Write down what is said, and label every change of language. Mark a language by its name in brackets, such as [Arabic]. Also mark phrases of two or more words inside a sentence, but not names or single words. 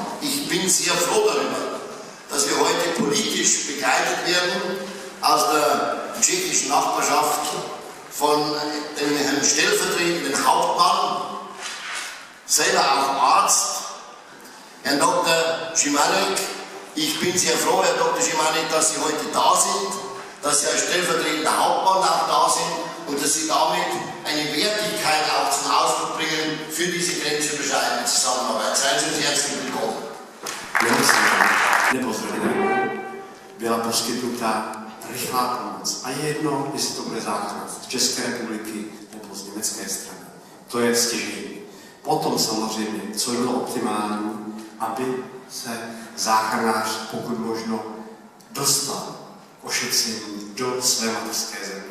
[German] Ich bin sehr froh darüber, dass wir heute politisch begleitet werden aus der tschechischen Nachbarschaft von dem Herrn stellvertretenden Hauptmann, selber auch Arzt, Herrn Dr. Schimanek. Ich bin sehr froh, Herr Dr. Schimanek, dass Sie heute da sind, dass Sie als stellvertretender Hauptmann auch da sind und dass Sie damit eine Wertigkeit auch zum Ausdruck bringen für diese grenzüberschreitende Zusammenarbeit. Seien Sie uns herzlich willkommen. [Czech] Byla poskytnuta rychlá pomoc. A je jedno, jestli to bude záchrannost z České republiky nebo z německé strany. To je stěžejní. Potom samozřejmě, co bylo optimální, aby se záchranář pokud možno dostal ošetření do své mateřské země.